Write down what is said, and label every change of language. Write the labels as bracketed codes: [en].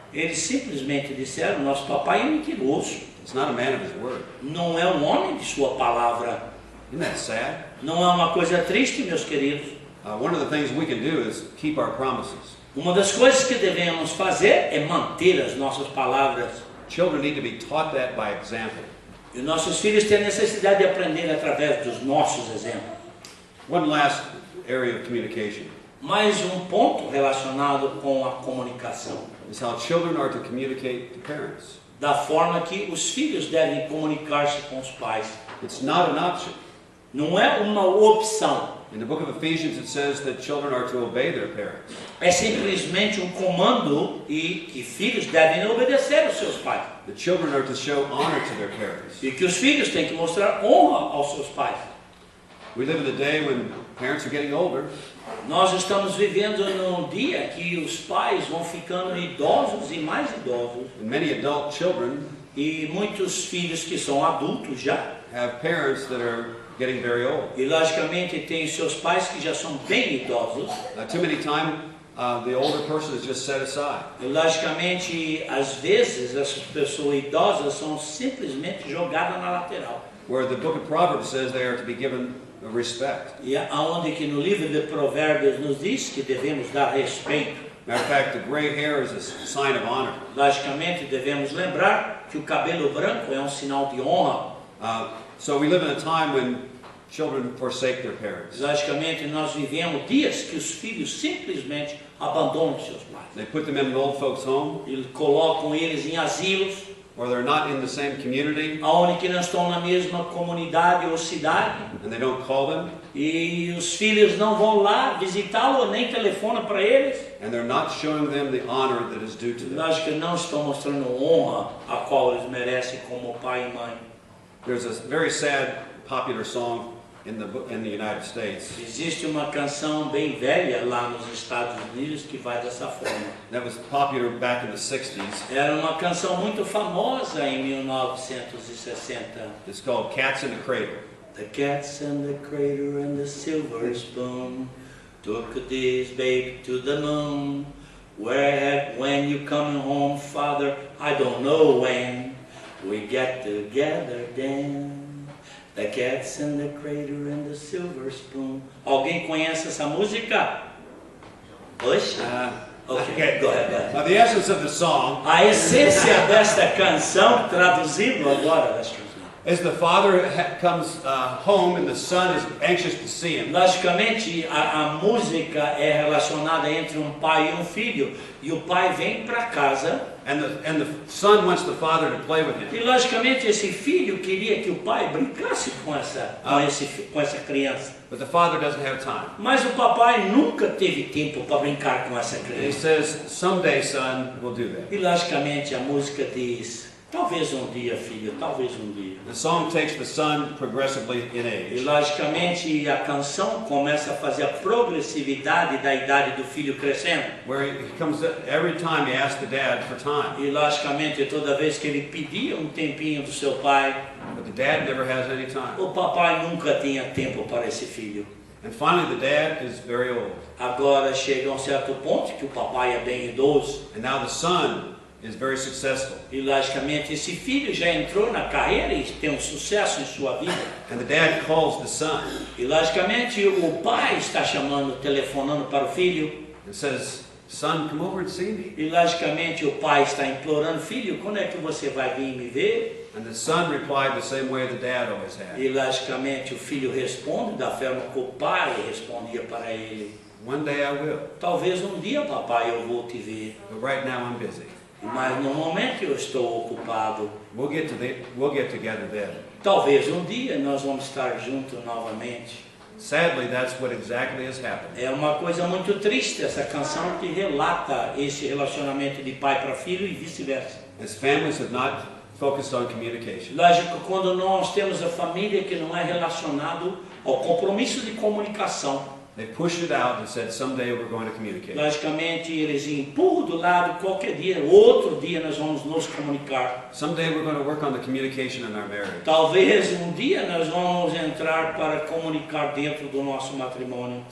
[pt] Eles simplesmente disseram, nosso papai é mentiroso. [en] It's not a man of his word. [pt] Não é um homem de sua palavra. [en] Isn't that sad? [pt] Não é uma coisa triste, meus queridos. [en] One of the things we can do is keep our promises. [pt] Uma das coisas que devemos fazer é manter as nossas palavras. [en] Children need to be taught that by example. [pt] E nossos filhos têm necessidade de aprender através dos nossos exemplos. [en] One last area of communication [pt] Mais um ponto relacionado com a comunicação. [en] is how children are to communicate to parents. [pt] Da forma que os filhos devem comunicar-se com os pais. [en] It's not an option. [pt] Não é uma opção. [en] In the book of Ephesians, it says that children are to obey their parents. [pt] É simplesmente um comando e que filhos devem obedecer aos seus pais. [en] The children are to show honor to their parents. [pt] E que os filhos têm que mostrar honra aos seus pais. [en] We live in a day when parents are getting older, [pt] Nós estamos vivendo num dia que os pais vão ficando idosos e mais idosos. [en] and many adult children [pt] E muitos filhos que são adultos já. [en] have parents that are getting very old. [pt] E logicamente tem seus pais que já são bem idosos. [en] Too many times, the older person is just set aside. [pt] E logicamente, às vezes, essas pessoas idosas são simplesmente jogadas na lateral. [en] Where the book of Proverbs says they are to be given respect. [pt] E aonde que no livro de Provérbios nos diz que devemos dar respeito. [en] Matter of fact, the gray hair is a sign of honor. [pt] Logicamente, devemos lembrar que o cabelo branco é um sinal de honra. [en] So we live in a time when children forsake their parents. [pt] Logicamente, nós vivemos dias que os filhos simplesmente abandonam seus pais. [en] They put them in an old folks' home, [pt] Eles colocam eles em asilos, [en] or they're not in the same community, [pt] aonde que não estão na mesma comunidade ou cidade. [en] and they don't call them, [pt] E os filhos não vão lá visitá-lo, nem telefonam para eles. [en] and they're not showing them the honor that is due to them. [pt] Lógico que não estão mostrando honra a qual eles merecem como pai e mãe. [en] There's a very sad, popular song in the United States [pt] Existe uma canção bem velha lá nos Estados Unidos que vai dessa forma. [en] that was popular back in the 60s. [pt] Era uma canção muito famosa em 1960. [en] It's called Cats in the Cradle. The cats and the crater and the silver spoon took this baby to the moon. When you coming home, father? I don't know when. We get together then. The cats and the crater and the silver spoon. [pt] Alguém conhece essa música? Hoje? [en] Okay, go ahead. The essence of the song [pt] A essência desta canção, traduzindo agora das canções. [en] is the father comes home and the son is anxious to see him. [pt] Logicamente, a música é relacionada entre um pai e um filho. E o pai vem para casa. [en] And the son wants the father to play with him. [pt] E logicamente esse filho queria que o pai brincasse com essa criança. [en] But the father doesn't have time. [pt] Mas o papai nunca teve tempo para brincar com essa [en] And he [pt] criança. [en] says, someday, son, we'll do that. [pt] E logicamente a música diz, talvez um dia, filho, talvez um dia. [en] The song takes the son progressively in [pt] E [en] age. [pt] logicamente a canção começa a fazer a progressividade da idade do filho crescendo. [en] Where he comes, every time he asks the dad for time. [pt] E logicamente toda vez que ele pedia um tempinho do seu pai, [en] But the dad never has any time. [pt] o papai nunca tinha tempo para esse filho. [en] And finally, the dad is very old. [pt] Agora chega a um certo ponto que o papai é bem idoso. [en] And now the son is very successful. [pt] E logicamente esse filho já entrou na carreira e tem um sucesso em sua vida. [en] And the dad calls the son [pt] E logicamente o pai está chamando, telefonando para o filho. [en] and says, son, come over and see me. [pt] E logicamente o pai está implorando, filho, quando é que você vai vir me ver? [en] And the son replied the same way the dad always had. [pt] E logicamente o filho responde da forma que o pai respondia para ele. [en] One day I will, [pt] Talvez um dia, papai, eu vou te ver. [en] but right now I'm busy. [pt] Mas no momento eu estou ocupado. [en] We'll get together then. [pt] Talvez um dia nós vamos estar juntos novamente. [en] Sadly, that's what exactly has happened. [pt] É uma coisa muito triste essa canção que relata esse relacionamento de pai para filho e vice-versa. [en] As families have not focused on communication. [pt] Lógico, quando nós temos a família que não é relacionado ao compromisso de comunicação, [en] They pushed it out and said, someday we're going to communicate. [pt] logicamente eles empurram do lado, qualquer dia, outro dia nós vamos nos comunicar. [en] Someday we're going to work on the communication in our marriage. [pt] Talvez um dia nós vamos entrar para comunicar dentro do nosso matrimônio.